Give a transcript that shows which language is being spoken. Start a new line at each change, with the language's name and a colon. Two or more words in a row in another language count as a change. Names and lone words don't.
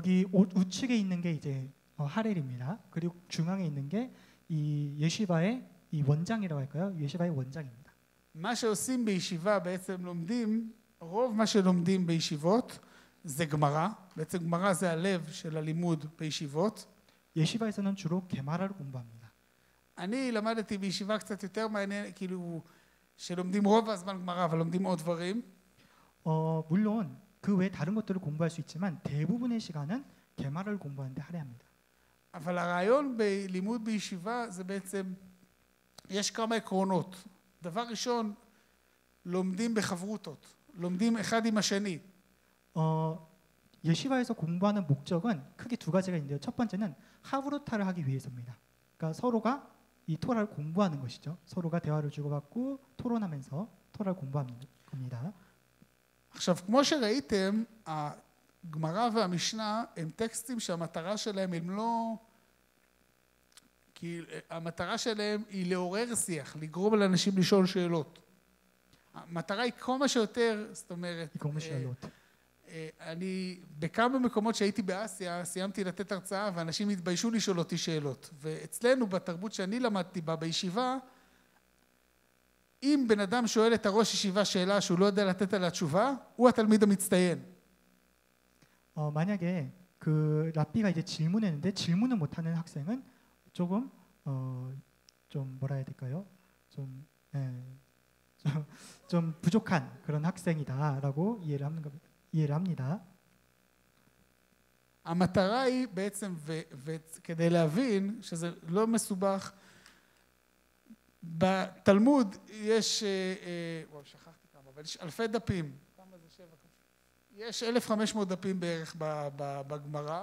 Korean: 여기 우측에 있는 게 이제 하렐입니다. 그리고 중앙에 있는 게 이 예시바의 이 원장이라고 할까요? 예시바의 원장입니다.
Hebrew: מה שעושים בישיבה בעצם לומדים, רוב מה שלומדים בישיבות זה גמרא. בעצם גמרא זה הלב של הלימוד בישיבות.
Korean: 예시바에서는 주로 게마라를 공부합니다.
Hebrew: אני למדתי בישיבה קצת יותר מעניין, כאילו שלומדים רוב הזמן גמרא, אבל לומדים עוד דברים.
Korean: 물론 그 외 다른 것들을 공부할 수 있지만 대부분의 시간은 게마라를 공부하는데 할애합니다.
Hebrew: אבל הרעיון בלימוד בישיבה זה בעצם, יש כמה עקרונות. דבר ראשון, לומדים בחברותות, לומדים אחד עם השני.
Korean: 예시바에서 공부하는 목적은 크게 두 가지가 있는데요. 첫 번째는 하브루타를 하기 위해서입니다. 그러니까 서로가 이 토라를 공부하는 것이죠. 서로가 대화를 주고받고 토론하면서 토라를 공부하는 겁니다.
Hebrew: עכשיו, כמו שראיתם, הגמרא והמשנה הם טקסטים שהמטרה שלהם הם לא... כי המטרה שלהם היא לעורר שיח, לגרום לאנשים לשאול שאלות. המטרה היא כמה שיותר, זאת אומרת... אני בכמה מקומות שהייתי באסיה, סיימתי לתת הרצאה ואנשים התביישו לשאול אותי שאלות. ואצלנו, בתרבות שאני למדתי בה, בישיבה, אם בן אדם שואל את הראש ישיבה שאלה שהוא לא יודע לתת עליה תשובה, הוא התלמיד המצטיין.
Korean: 만약에 그 랍비가 이제 질문했는데 질문을 못하는 학생은 조금 좀 뭐라 해야 될까요? 좀 부족한 그런 학생이다라고 이해를 합니다.
Hebrew: המטרה היא בעצם, וכדי להבין שזה לא מסובך, בתלמוד יש, שכחתי כמה, אבל יש אלפי דפים. כמה זה 7? יש 1,500 דפים בערך בגמרא.